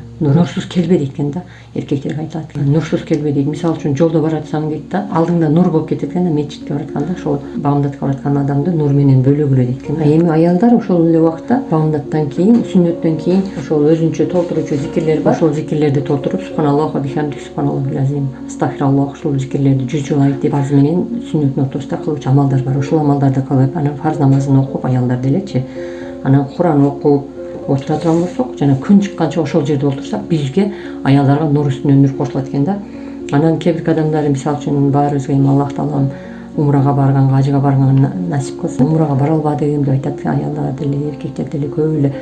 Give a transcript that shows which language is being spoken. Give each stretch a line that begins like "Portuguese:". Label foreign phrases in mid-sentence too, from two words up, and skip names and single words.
Kyrgyz: Нурсуз келбе дейт да. Эркектерге айтылат. Нурсуз келбе дейт. Мисалы үчүн жолдо баратсаң дейт да, алдыңда нур болуп кетет да, мечитке баратканда ошол багымдатка бараткан адамды нур менен бөлөгүлө дейт да. Эми аялдар ошол эле убакта багымдаттан кийин, сүннөттөн кийин ошол өзүнчө толтуруучу зикирлер бар.
Arabic: Ошол зикирлерди толтуруп سبحان الله وبحمده سبحان الله العظيم,
Kyrgyz: астагфируллах, ошол зикирлерди 100 жолу айтып, фарз менен сүннөттүн ортосунда кылуучу амалдар бар. Ошол амалдарды кылып, анан фарз намазын окуп аялдар делечи, анан Куран окуп отура турган болсок, жана күн чыкканча ошол жерде отурсак, бизге аялдарга нур үстүнө нур кошулат экен да. Анан кээ бир адамдар, мисалы үчүн баарыбызга эми Аллах таалам умрага барганга, ажыга барганга насип кылсын, умрага бара албадым деп айтат аялдар деле, эркектер деле көп эле.